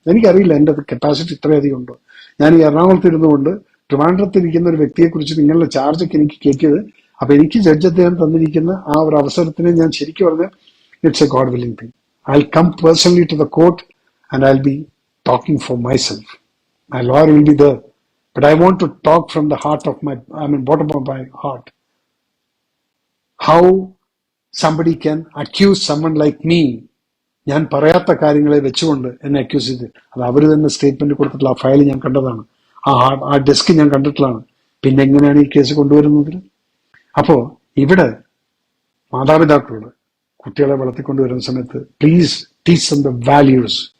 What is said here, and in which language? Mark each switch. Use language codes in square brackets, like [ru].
[ml] എനിക്കറിയില്ല എന്റെ കപ്പാസിറ്റി ഇത്രയധികം ഉണ്ടോ. ഞാൻ ഈ എറണാകുളത്ത് ഇരുന്നുകൊണ്ട് ട്രിവാൻഡ്രത്തിരിക്കുന്ന ഒരു വ്യക്തിയെ കുറിച്ച് നിങ്ങളുടെ ചാർജൊക്കെ എനിക്ക് കേൾക്കിയത്. അപ്പൊ എനിക്ക് ജഡ്ജ് അദ്ദേഹം തന്നിരിക്കുന്ന ആ ഒരു അവസരത്തിന് ഞാൻ ശരിക്കും പറഞ്ഞ [en] It's a god willing thing. I will come personally to the court and I will be talking for myself. My lawyer will be there. But I want to talk from the heart of bottom of my heart. How somebody can accuse someone like me, [ml] ഞാൻ പറയാത്ത കാര്യങ്ങളെ വെച്ചുകൊണ്ട് എന്നെ accuse ചെയ്ത്, അത് അവർ തന്നെ statement കൊടുത്തിട്ടുള്ള ആ ഫയൽ ഞാൻ കണ്ടതാണ്, ആ ഡെസ്ക് ഞാൻ കണ്ടിട്ടുള്ളതാണ്. പിന്നെ എങ്ങനെയാണ് ഈ കേസ് കൊണ്ടുവരുന്നത്? അപ്പോ ഇവിടെ മാതാപിതാക്കളോട് കുട്ടികളെ വളർത്തിക്കൊണ്ടുവരുന്ന സമയത്ത് [en] Please teach them the values.